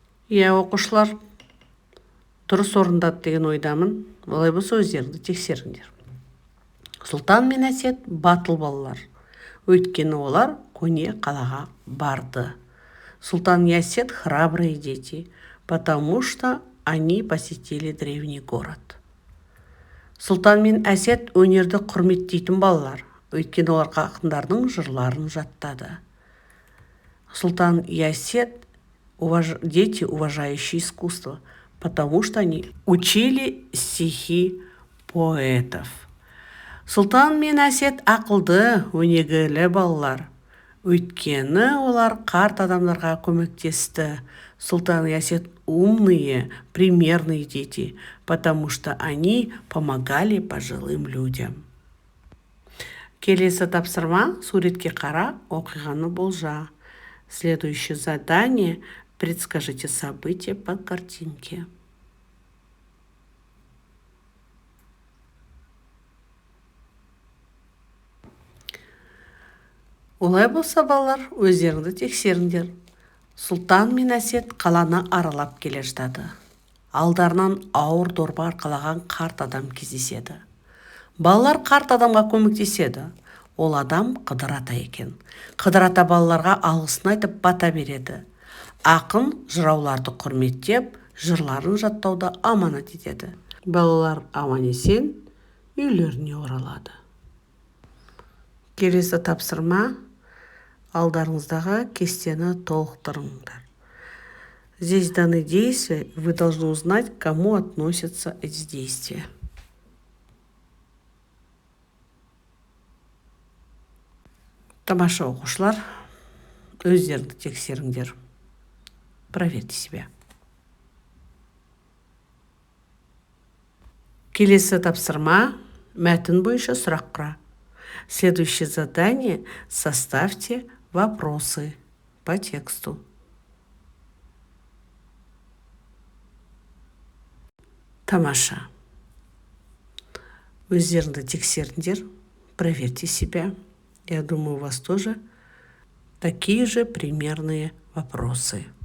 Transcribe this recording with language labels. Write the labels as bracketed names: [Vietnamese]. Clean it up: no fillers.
[Kazakh] Оқушылар, дұрыс орындады деген ойдамын. Олай болса, өздеріңді тексеріңдер. Сұлтан мен Әсет батыл балалар. Өйткені олар көне қалаға барды. [Russian] Султан и Әсет храбрые дети, потому что они посетили древний город. [Kazakh] Сұлтан мен Әсет өнерді құрметтейтін балалар. Өйткені олар ақындардың жырларын жаттады. [Russian] Сұлтан и Әсет дети, уважающие искусство, потому что они учили стихи поэтов. [Kazakh] Сұлтан мен Әсет ақылды, өнегелі балалар. Өйткені олар қарт адамдарға көмектесті. [Russian] Сұлтан и Әсет умные, примерные дети, потому что они помогали пожилым людям. [Kazakh] Келесі тапсырма суретке қара, оқиғаны болжа. [Russian] Следующее задание – предскажите события по картинке. [Kazakh] Олай болса, балалар, өздеріңді тексеріңдер. Сұлтан мен Әсет қаланы аралап келе жатады. Алдарынан ауыр дорба арқалаған қарт адам кездеседі. Балалар қарт адамға көмектеседі. Ол адам Қыдыр ата екен. Қыдыр ата балаларға алғысын айтып бата береді. Ақын жырауларды құрметтеп, жырларын жаттауды аманат етеді. Балалар аман-есен үйлеріне оралады. Келесі тапсырма. Алдарыңыздағы кестені толықтырыңдар. [Russian] Здесь даны действия, вы должны узнать, к кому относятся эти действия. [Kazakh] Тамаша, оқушылар, өздеріңді тексеріңдер. [Russian] Проверьте себя. [Kazakh] Келесі тапсырма, мәтін бойынша сұрақ құра. [Russian] Следующее задание – составьте вопросы по тексту. [Kazakh] Тамаша. Өздеріңді тексердіңдер, [Russian] проверьте себя. Я думаю, у вас тоже такие же примерные вопросы.